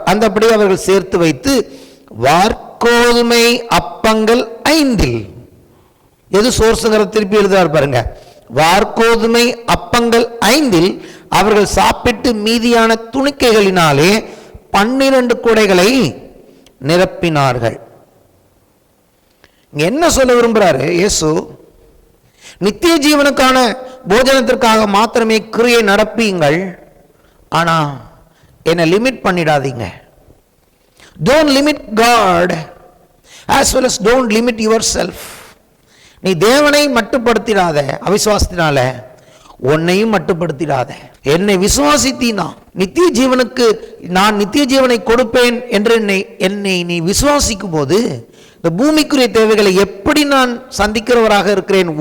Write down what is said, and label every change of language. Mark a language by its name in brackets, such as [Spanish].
[Tamil] அந்தபடி அவர்கள் சேர்த்து வைத்து வார்கோதுமை அப்பங்கள் 5, எது சோர்ஸுங்கிற திருப்பி எழுதுறார் பாருங்க, வார்கோதுமை அப்பங்கள் 5 அவர்கள் சாப்பிட்டு மீதியான துணிக்கைகளினாலே 12 கூடைகளை நிரப்பினார்கள். என்ன சொல்ல விரும்புறாரு இயேசு? நித்திய ஜீவனுக்கான போஜனத்திற்காக மாத்திரமே கிரியை நடப்பீங்கள், ஆனா என்னை லிமிட் பண்ணிடாதீங்க. [English] Don't limit God as well as don't limit yourself. [Tamil] நீ தேவனை மட்டுப்படுத்திடாத, அவிசுவாசத்தினால உன்னையும் மட்டுப்படுத்திடாத. என்னை விசுவாசித்தீனா நித்திய ஜீவனுக்கு நான் நித்திய ஜீவனை கொடுப்பேன் என்று என்னை நீ விசுவாசிக்கும் போது இந்த பூமிக்குரிய தேவைகளை எப்படி நான் சந்திக்கிறவராக இருக்கிறேன்.